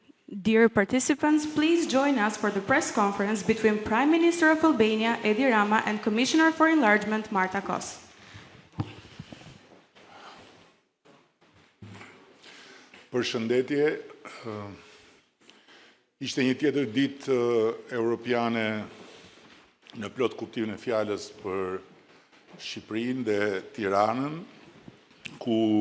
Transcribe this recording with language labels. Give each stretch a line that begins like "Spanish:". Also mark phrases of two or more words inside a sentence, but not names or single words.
English: Dear participants, please join us for the press conference between Prime Minister of Albania, Edi Rama, and Commissioner for Enlargement, Marta.
Albanian: Përshëndetje, ishte një tjetër ditë europiane në plot kuptimin e fjalës për Shqipërinë dhe Tiranën, ku